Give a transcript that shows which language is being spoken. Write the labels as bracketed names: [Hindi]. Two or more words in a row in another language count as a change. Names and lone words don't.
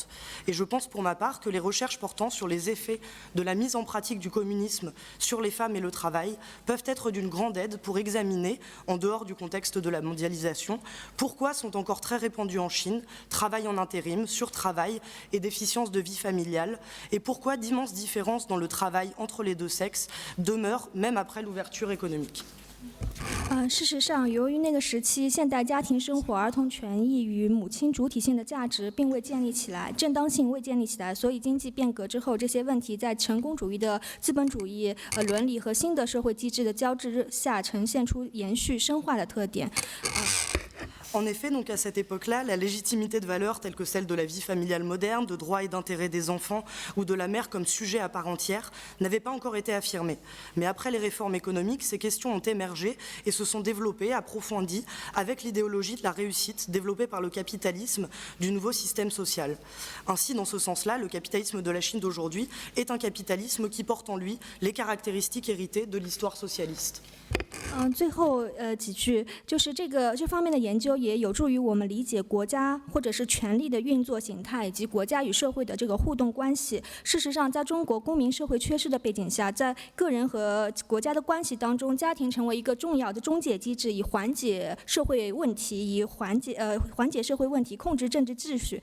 [French] Et je pense pour ma part que les recherches portant sur les effets de la mise en pratique du communisme sur les femmes et le travail peuvent être d'une grande aide pour examiner, en dehors du contexte de la mondialisation, pourquoi sont encore très répandus en Chine travail en intérim, surtravail et déficience de vie familiale, et pourquoi d'immenses différences dans le travail entre les deux sexes demeurent même après l'ouverture économique. [Chinese] 事实上，由于那个时期现代家庭生活、儿童权益与母亲主体性的价值并未建立起来，正当性未建立起来，所以经济变革之后，这些问题在成功主义的资本主义伦理和新的社会机制的交织下，呈现出延续深化的特点。 [French] En effet, donc à cette époque-là, la légitimité de valeurs telles que celle de la vie familiale moderne, de droits et d'intérêts des enfants ou de la mère comme sujet à part entière n'avait pas encore été affirmée. Mais après les réformes économiques, ces questions ont émergé et se sont développées, approfondies, avec l'idéologie de la réussite développée par le capitalisme du nouveau système social. Ainsi, dans ce sens-là, le capitalisme de la Chine d'aujourd'hui est un capitalisme qui porte en lui les caractéristiques héritées de l'histoire socialiste. [Chinese] 最后几句就是这方面的研究也有助于我们理解国家或者是权力的运作形态以及国家与社会的这个互动关系。事实上，在中国公民社会缺失的背景下，在个人和国家的关系当中，家庭成为一个重要的中介机制，以缓解社会问题，以缓解社会问题，控制政治秩序。